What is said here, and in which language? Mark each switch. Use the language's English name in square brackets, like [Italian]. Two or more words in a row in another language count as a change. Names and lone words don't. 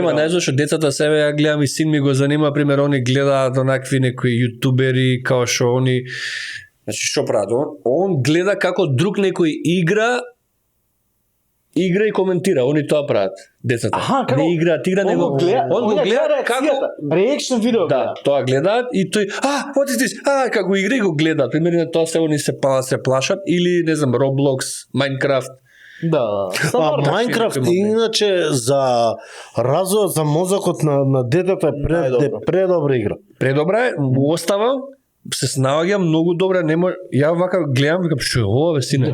[Macedonian] нема, знаеш зашто децата себе ја гледам и син ми го занима, пример они гледаат онакви некои јутубери као што они значи што прават? Он гледа како друг некој игра и коментира, они тоа прават, децата. Аха, како? Не играат, игра Он него. го гледа, Он го гледа како [English] reaction video [Macedonian] да, гледа. тоа гледаат и тој, [English] what is this? [Macedonian] Како игра и го гледаат. Примерно тоа се они се плашат или не знам Roblox, Minecraft. Да. Майнкрафт иначе за развојот за мозокот на детето е Најдобро. предобра игра. Предобра е, му оставам, се снаоѓам многу добра, нема ја вака гледам, викам што е ова бе сине.